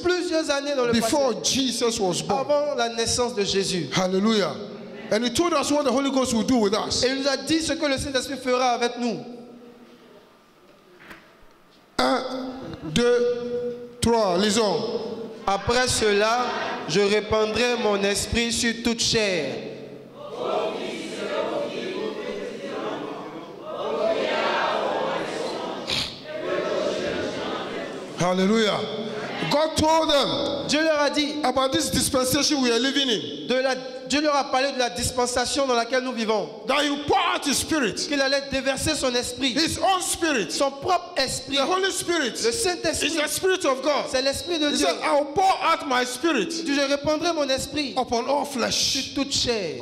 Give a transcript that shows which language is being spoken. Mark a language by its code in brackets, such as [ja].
[fr] plusieurs années dans le [en] before [fr] passé, [en] Jesus was born. [fr] avant la naissance de Jésus. Hallelujah. [en] And He told us what the Holy Ghost will do with us. [fr] Et il nous a dit ce que le Saint-Esprit fera avec nous. 1, 2, 3, lisons. Après cela, je répandrai mon esprit sur toute chair. [en] Hallelujah. God told them [fr] Dieu leur a dit, [en] about this dispensation we are living in. [fr] Dieu leur a parlé de la dispensation dans laquelle nous vivons. [en] That He will pour out His Spirit. [fr] Qu'il allait déverser son esprit. [en] His own Spirit. [fr] Son propre esprit. [en] The Holy Spirit. [fr] Le Saint-Esprit. [en] Is the Spirit of God. [fr] C'est l'Esprit de [en] He [fr] Dieu. [en] said, I will pour out my Spirit. [fr] Je répandrai mon esprit [en] Upon all flesh. [fr] sur toute chair.